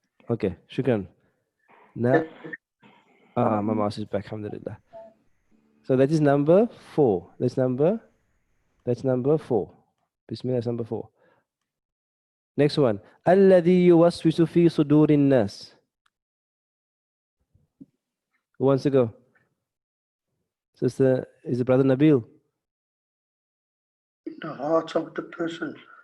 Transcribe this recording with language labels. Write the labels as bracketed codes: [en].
[en] Okay, shukran. Now, my mouse is back, alhamdulillah. So that is number 4. That's number 4. Bismillah, that's number 4. Next one. [ar] الذي يوسوس في صدور الناس. [en] Who wants to go? Sister, is the brother Nabil? The hearts of the person.